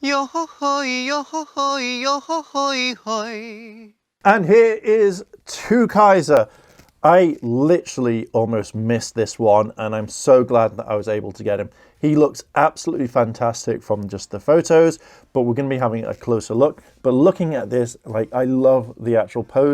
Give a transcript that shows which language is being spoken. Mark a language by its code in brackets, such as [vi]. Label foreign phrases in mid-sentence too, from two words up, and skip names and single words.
[en] Yo ho ho, yo ho ho, yo ho ho ho. And here is Twokaizer. I literally almost missed this one, and I'm so glad that I was able to get him. He looks absolutely fantastic from just the photos, but we're going to be having a closer look. But looking at this, like, I love the actual pose.